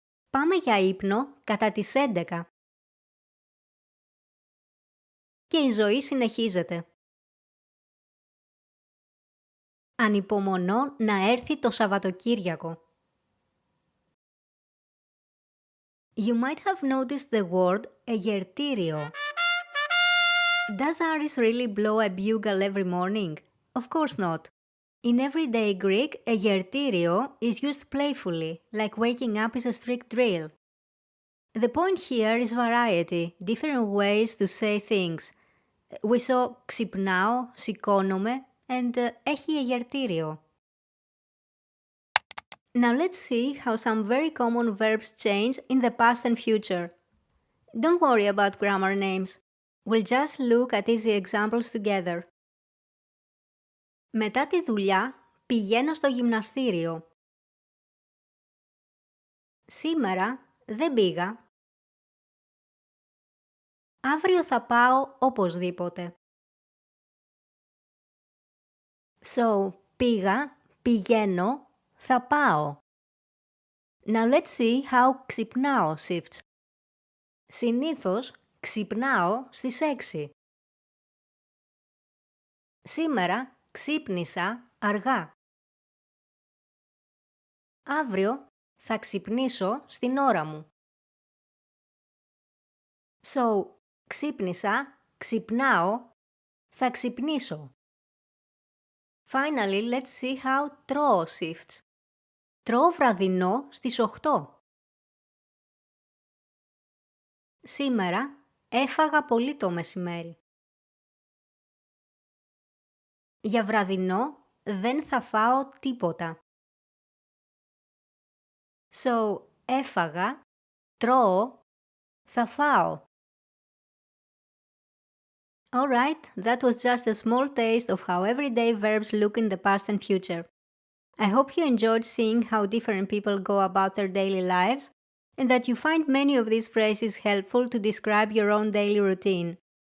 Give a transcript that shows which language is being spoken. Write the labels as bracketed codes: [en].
[el] Πάμε για ύπνο κατά τις 11. Και η ζωή συνεχίζεται. Ανυπομονώ να έρθει το Σαββατοκύριακο. [en] You might have noticed the word [el] εγερτήριο. [en] Does Aris really blow a bugle every morning? Of course not. In everyday Greek, [el] εγερτήριο [en] is used playfully, like waking up is a strict drill. The point here is variety, different ways to say things. We saw [el] ξυπνάω, σηκώνομαι, [en] and [el] έχει εγερτήριο. [en] Now let's see how some very common verbs change in the past and future. Don't worry about grammar names. We'll just look at easy examples together. [el] Μετά τη δουλειά πηγαίνω στο γυμναστήριο. Σήμερα δεν πήγα. Αύριο θα πάω οπωσδήποτε. [en] So, [el] πήγα, πηγαίνω, θα πάω. [en] Now let's see how [el] ξυπνάω [en] shifts. [el] Συνήθως Ξυπνάω στις 6. Σήμερα ξύπνησα αργά. Αύριο θα ξυπνήσω στην ώρα μου. [en] So, [el] ξύπνησα, ξυπνάω, θα ξυπνήσω. [en] Finally, let's see how [el] τρώω [en] shifts. [el] Τρώω βραδινό στις 8. Σήμερα έφαγα πολύ το μεσημέρι. Για βραδινό δεν θα φάω τίποτα. [en] So, [el] έφαγα, τρώω, θα φάω. [en] Alright, that was just a small taste of how everyday verbs look in the past and future. I hope you enjoyed seeing how different people go about their daily lives and that you find many of these phrases helpful to describe your own daily routine.